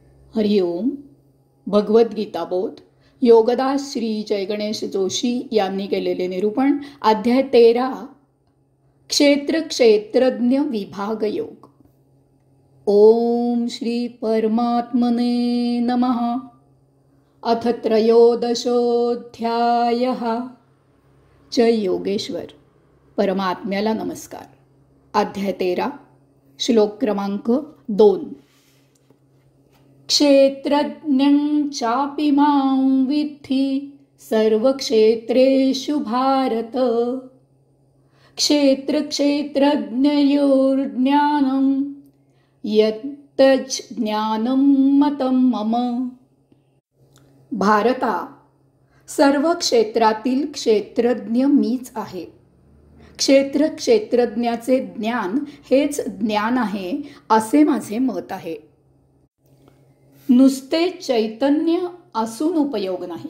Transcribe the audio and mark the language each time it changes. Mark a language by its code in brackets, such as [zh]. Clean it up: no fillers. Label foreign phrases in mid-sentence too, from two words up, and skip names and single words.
[mr] हरिओम. भगवद्गीता बोध योगदास श्री जयगणेश जोशी यांनी केलेले निरूपण. अध्याय 13. क्षेत्र क्षेत्रज्ञ विभाग योग. [sa] ओम श्री परमात्मने नमः. अथ त्रयोदशोऽध्यायः. [mr] जय योगेश्वर. परमात्म्याला नमस्कार. अध्याय 13, श्लोक क्रमांक 2. [sa] क्षेत्रज्ञं चापि मां विद्धि सर्वक्षेत्रेषु भारत. क्षेत्रक्षेत्रज्ञयोर्ज्ञानं यत्तज्ज्ञानं मतं मम. [mr] भारता, सर्व क्षेत्रातील क्षेत्रज्ञ मीच आहे. क्षेत्र क्षेत्रज्ञाचे ज्ञान हेच ज्ञान आहे असे माझे मत आहे. नुसते चैतन्य असून उपयोग नाही.